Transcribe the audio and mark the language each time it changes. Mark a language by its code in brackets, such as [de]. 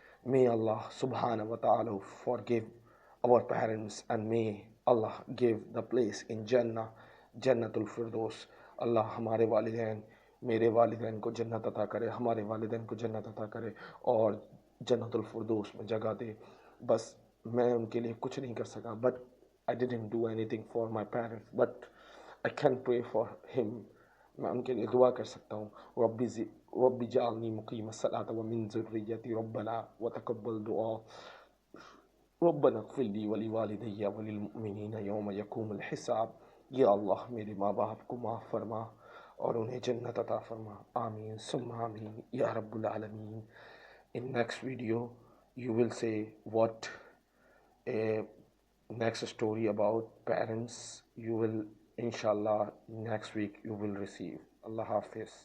[en] May Allah subhanahu wa ta'ala forgive our parents, and may Allah give the place in Jannah, Jannatul Firdaus. [ur] اللہ ہمارے والدین، میرے والدین کو جنت عطا کرے، ہمارے والدین کو جنت عطا کرے اور جنت الفردوس میں جگہ دے. بس میں ان کے لیے کچھ نہیں کر سکا، [en] but I didn't do anything for my parents, but I can pray for him. [ur] میں ان کے لیے دعا کر سکتا ہوں. [ar] رب جعلنی مقیم الصلاۃ ومن ذریتی ربنا وتقبل دعاء. ربنا اغفر لی ولوالدی وللمؤمنین یوم یقوم الحساب. [ur] یا اللہ میرے ماں باپ کو معاف فرما اور انہیں جنت عطا فرما. آمین ثم آمین یا رب العالمین. [en] In next video you will say what a next story about parents you will inshallah next week you will receive. Allah Hafiz.